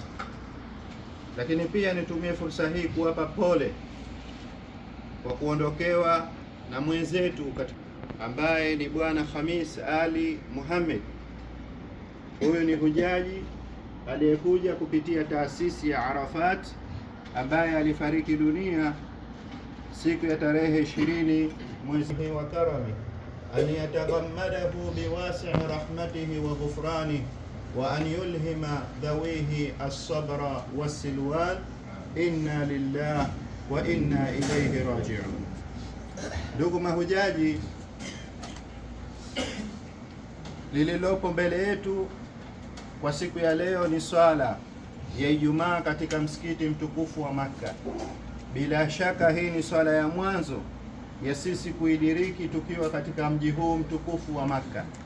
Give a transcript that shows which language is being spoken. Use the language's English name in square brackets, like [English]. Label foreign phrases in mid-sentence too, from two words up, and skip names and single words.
[Swahili] Lakini pia nitumie fursa hii kuwapa pole kwa kuondokewa na mwenzetu ambaye ni Bwana Khamis Ali Muhammad. Huyu ni hujaji aliyekuja kupitia taasisi ya Arafat, ambaye alifariki dunia siku ya tarehe 20 mwezi wa Karami, [Arabic] أن يتغمده بواسع رحمته وغفرانه وأن يلهم ذويه الصبر والسلوان. إنا لله وإنا إليه راجعون. [Swahili] Ndugu mahujaji, lililopo mbele yetu kwa siku ya leo ni swala ya Ijumaa katika msikiti mtukufu wa Makka. Bila shaka hii ni swala ya mwanzo ya sisi kuidiriki tukiwa katika mji huu mtukufu wa Makka.